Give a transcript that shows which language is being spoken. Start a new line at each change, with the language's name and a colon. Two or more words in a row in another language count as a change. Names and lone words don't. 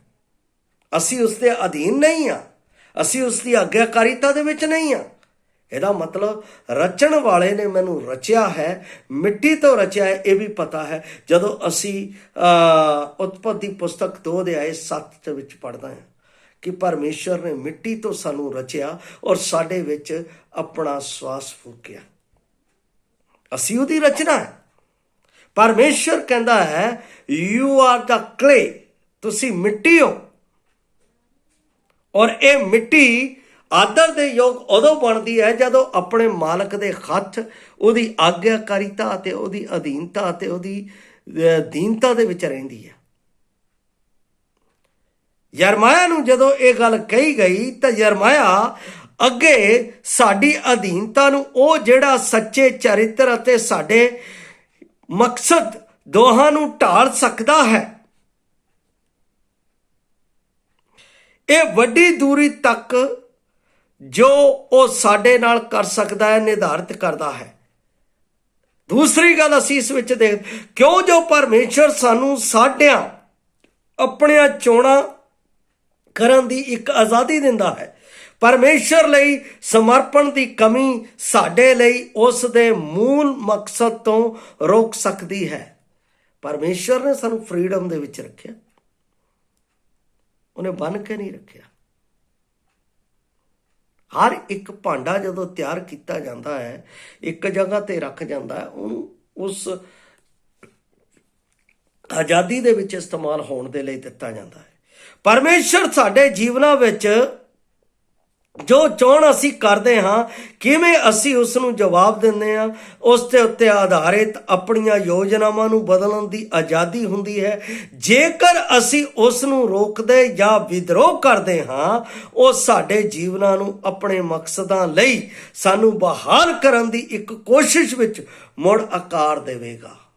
Punjabi: ਅਸੀਂ ਉਸ ਦੇ ਅਧੀਨ ਨਹੀਂ ਹਾਂ, ਅਸੀਂ ਉਸ ਦੀ ਆਗਿਆਕਾਰੀਤਾ ਦੇ ਵਿੱਚ ਨਹੀਂ ਹਾਂ। ਇਹਦਾ ਮਤਲਬ ਰਚਣ ਵਾਲੇ ਨੇ ਮੈਨੂੰ ਰਚਿਆ ਹੈ, ਮਿੱਟੀ ਤੋਂ ਰਚਿਆ ਹੈ, ਇਹ ਵੀ ਪਤਾ ਹੈ। ਜਦੋਂ ਅਸੀਂ ਉਤਪਤੀ ਪੁਸਤਕ 2:7 ਦੇ ਵਿੱਚ ਪੜ੍ਹਦੇ ਹਾਂ ਕਿ ਪਰਮੇਸ਼ਵਰ ਨੇ ਮਿੱਟੀ ਤੋ ਸਾਨੂ ਰਚਿਆ ਔਰ ਸਾਡੇ ਵਿਚ ਅਪਣਾ ਸ਼ਵਾਸ ਫੂਕਿਆ। ਅਸੀ ਉਹਦੀ ਰਚਨਾ ਹੈ।
Hindi: परमेश्वर कहता है
English: you are the clay,
Punjabi: ਤੁਸੀ ਮਿੱਟੀ ਹੋ। ਔਰ ਯੇ ਮਿੱਟੀ ਆਦਰ ਦੇ ਯੋਗ ਉਦੋਂ ਬਣਤੀ ਹੈ ਜਦੋਂ ਅਪਣੇ ਮਾਲਕ ਦੇ ਹੱਥ ਉਹਦੀ ਆਗਿਆਕਾਰਿਤਾ ਤੇ ਉਹਦੀ ਅਧੀਨਤਾ ਤੇ ਉਹਦੀ ਦੀਨਤਾ ਦੇ ਵਿਚ ਰਹਿੰਦੀ ਹੈ। ਯਰਮਾਯਾ ਨੂੰ ਜਦੋਂ ਯੇ ਗੱਲ ਕਹੀ ਗਈ ਤੋ ਯਰਮਾਯਾ ਅੱਗੇ ਸਾਡੀ ਅਧੀਨਤਾ ਨੂੰ ਓ ਜਿਹੜਾ ਸੱਚੇ ਚਰਿੱਤਰ ਅਤੇ ਸਾਡੇ ਮਕਸਦ ਦੋਹਾਂ ਨੂੰ ਢਾਲ ਸਕਦਾ ਹੈ, ਯੇ ਵੱਡੀ ਦੂਰੀ ਤਕ ਜੋ ਓ ਸਾਡੇ ਨਾਲ ਕਰ ਸਕਦਾ ਹੈ ਨਿਰਧਾਰਿਤ ਕਰਦਾ ਹੈ। ਦੂਸਰੀ ਗੱਲ ਅਸੀਂ ਇਸ ਵਿਚ ਦੇਖ, ਕਿਉਂ ਜੋ ਪਰਮੇਸ਼ਵਰ ਸਾਨੂੰ ਸਾਡੀਆਂ ਅਪਣੀਆਂ ਚੋਣਾਂ ਕਰਨ ਦੀ ਇੱਕ ਆਜ਼ਾਦੀ ਦਿੰਦਾ ਹੈ। ਪਰਮੇਸ਼ਰ ਲਈ ਸਮਰਪਣ ਦੀ ਕਮੀ ਸਾਡੇ ਲਈ ਉਸ ਦੇ ਮੂਲ ਮਕਸਦ ਤੋਂ ਰੋਕ ਸਕਦੀ ਹੈ। ਪਰਮੇਸ਼ਰ ਨੇ ਸਾਨੂੰ ਫਰੀडम ਦੇ ਵਿੱਚ ਰੱਖਿਆ, ਉਹਨੇ ਬੰਨ ਕੇ ਨਹੀਂ ਰੱਖਿਆ। ਹਰ ਇੱਕ ਭਾਂਡਾ ਜਦੋਂ ਤਿਆਰ ਕੀਤਾ ਜਾਂਦਾ ਹੈ, ਇੱਕ ਜਗ੍ਹਾ ਤੇ ਰੱਖ ਜਾਂਦਾ ਹੈ, ਉਹਨੂੰ ਉਸ ਆਜ਼ਾਦੀ ਦੇ ਵਿੱਚ ਇਸਤੇਮਾਲ ਹੋਣ ਦੇ ਲਈ ਦਿੱਤਾ ਜਾਂਦਾ ਹੈ। ਪਰਮੇਸ਼ਵਰ ਸਾਡੇ ਜੀਵਨਾਂ ਵਿਚ ਜੋ ਚੋਣ ਅਸੀ ਕਰਤੇ ਹਾਂ, ਕਿਵੇਂ ਅਸੀ ਉਸਨੂੰ ਜਵਾਬ ਦਿੰਦੇ ਹਾਂ, ਉਸ ਦੇ ਉੱਤੇ ਆਧਾਰਿਤ ਅਪਣੀਆਂ ਯੋਜਨਾਵਾਂ ਨੂੰ ਬਦਲਣ ਦੀ ਆਜ਼ਾਦੀ ਹੁੰਦੀ ਹੈ। ਜੇਕਰ ਅਸੀ ਉਸਨੂੰ ਰੋਕਦੇ ਯਾ ਵਿਦਰੋਹ ਕਰਤੇ ਹਾਂ, ਵੋ ਸਾਡੇ ਜੀਵਨਾਂ ਨੂੰ ਅਪਣੇ ਮਕਸਦਾਂ ਲਈ ਸਾਨੂੰ ਬਹਾਲ ਕਰਨ ਦੀ ਏਕ ਕੋਸ਼ਿਸ਼ ਵਿਚ ਮੁੜ ਆਕਾਰ ਦੇਵੇਗਾ।